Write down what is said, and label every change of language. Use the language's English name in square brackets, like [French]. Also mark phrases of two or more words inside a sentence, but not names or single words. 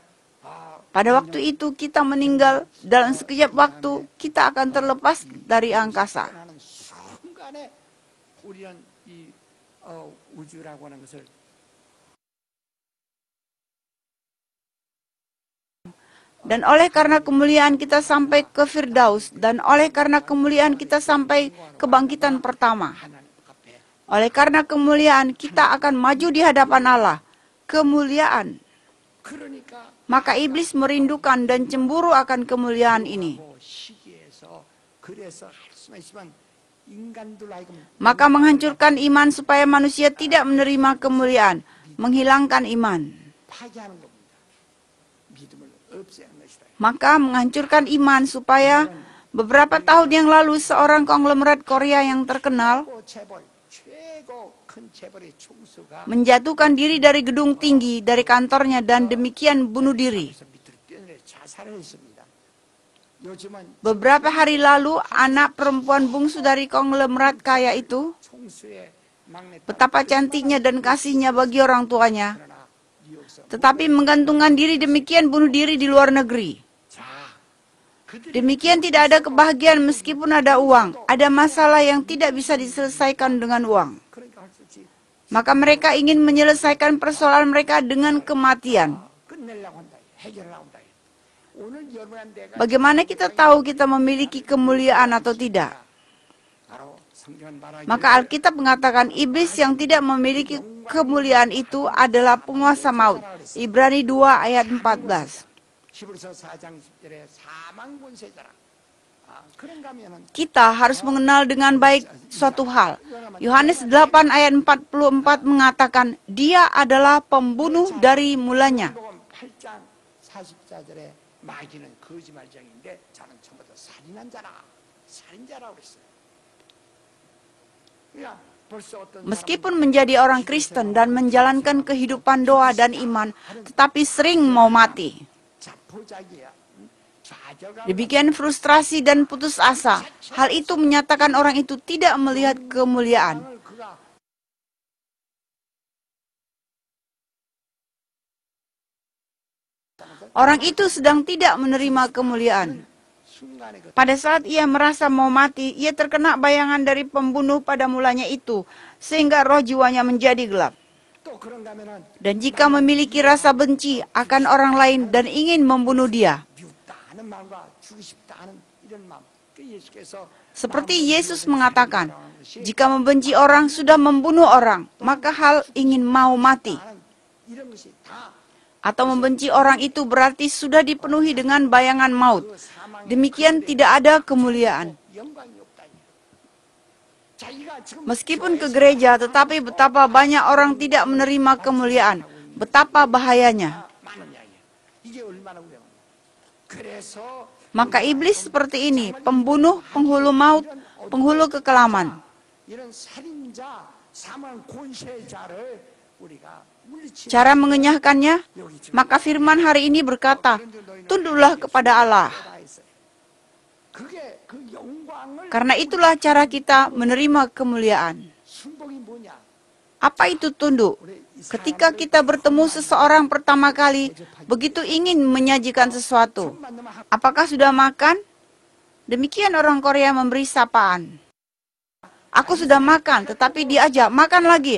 [Indonesian] Pada waktu itu kita meninggal, dalam sekejap waktu kita akan terlepas dari angkasa. [Korean] 하는 순간에 우리는 이 우주라고 하는 것을 [Indonesian] Dan oleh karena kemuliaan kita sampai ke Firdaus, dan oleh karena kemuliaan kita sampai kebangkitan pertama. [Korean] 하나님 앞에 [Indonesian] Oleh karena kemuliaan kita akan maju di hadapan Allah. Kemuliaan. [Korean] 그러니까 [Indonesian] Maka iblis merindukan dan cemburu akan kemuliaan ini. [Korean] 시기에서 그래서 할 수만 있으면 인간들 하여금 [Indonesian] Maka menghancurkan iman supaya manusia tidak menerima kemuliaan. Menghilangkan iman. [Korean] 파괴하는 겁니다. 믿음을 없애는 것이다. [Indonesian] Maka menghancurkan iman supaya beberapa tahun yang lalu seorang konglomerat Korea yang terkenal [Korean] 최고 큰 재벌의 총수가 [Indonesian] menjatuhkan diri dari gedung tinggi dari kantornya dan demikian bunuh diri. [Korean] 그래서 밑으로 뛰어내려 자살을 했습니다. 요즘은 [Indonesian] Beberapa hari lalu anak perempuan bungsu dari konglomerat kaya itu [Korean] 총수의 막내 딸 [Indonesian] betapa cantiknya dan kasihnya bagi orang tuanya, [Korean] 그러나 뉴욕에서 [Indonesian] tetapi menggantungkan diri demikian bunuh diri di luar negeri. [Korean] 자 그들이 [Indonesian] Demikian tidak ada kebahagiaan meskipun ada uang. Ada masalah yang tidak bisa diselesaikan dengan uang. [Korean] 그러니까 할 수 없지 [Indonesian] Maka mereka ingin menyelesaikan persoalan mereka dengan kematian. [Korean] 끝내려고 한다. 해결하려고 한다. 오늘 여러분한테 내가 [Indonesian] Bagaimana kita tahu kita memiliki kemuliaan atau tidak? [Korean] 바로 성경은 말하기를 [Indonesian] Maka Alkitab mengatakan iblis yang tidak memiliki kemuliaan itu adalah penguasa maut. Ibrani 2 ayat 14. [Korean] 히브리서 4장 10절에 사망 권세자라. 그런가 하면은 [Indonesian] Kita harus mengenal dengan baik suatu hal. Yohanes 8 ayat 44 mengatakan dia adalah pembunuh dari mulanya. [Korean] 복음 8장 44절에 마귀는 거짓말쟁이인데 저는 처음부터 살인한 자라. 살인자라고 그랬어요. 그러니까 벌써 어떤 [Indonesian] Meskipun menjadi orang Kristen dan menjalankan kehidupan doa dan iman, tetapi sering mau mati. [Korean] 자포자기야. 좌절감 [Indonesian] Demikian frustrasi dan putus asa. Hal itu menyatakan orang itu tidak melihat kemuliaan. [Korean] 그가 [Indonesian] Orang itu sedang tidak menerima kemuliaan. [Korean] 순간에 그 [Indonesian] Pada saat ia merasa mau mati, ia terkena bayangan dari pembunuh pada mulanya itu, sehingga roh jiwanya menjadi gelap. [Korean] 또 그런가 하면은 [Indonesian] Dan jika memiliki rasa benci akan orang lain dan ingin membunuh dia, [Korean] 미웠다 하는 마음과 주고 싶다 하는 이런 마음. 그 예수께서 [Indonesian] seperti Yesus mengatakan, jika membenci orang sudah membunuh orang, maka hal ingin mau mati. [Korean] 하는 이런 것이 다 [Indonesian] Atau membenci orang itu berarti sudah dipenuhi dengan bayangan maut. Demikian tidak ada kemuliaan. [Korean] 영광이 없다. 자기가 지금 [Indonesian] Meskipun ke gereja, tetapi betapa banyak orang tidak menerima kemuliaan. Betapa bahayanya. [Korean] 많은 이야기야. 이게 얼마나 위험한가. 그래서 [Indonesian] Maka iblis seperti ini, pembunuh, penghulu maut, penghulu kekelaman. [Korean] 이런 살인자, 사망 권세자를 우리가 물리치. [Indonesian] Cara mengenyahkannya, maka firman hari ini berkata, tunduklah kepada Allah. [Korean] 그게 그 영광을 [Indonesian] Karena itulah cara kita menerima kemuliaan. [Korean] 순복이 뭐냐? [Indonesian] Apa itu tunduk? Ketika kita bertemu seseorang pertama kali, begitu ingin menyajikan sesuatu. Apakah sudah makan? Demikian orang Korea memberi sapaan. Aku sudah makan, tetapi diajak, makan lagi.